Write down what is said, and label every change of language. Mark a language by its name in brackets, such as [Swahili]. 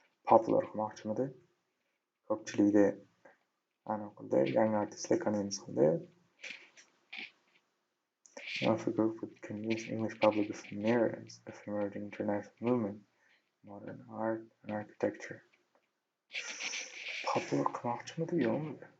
[Uzbek] Popular qilmoqchimidi? Ko'pchilikda aniq qildi, yangi artistlar convince qildi. [English] Alpha Group would convince English public of the merits of emerging international movement, modern art and architecture. [Uzbek] Popular qilmoqchimidi yo'qmi?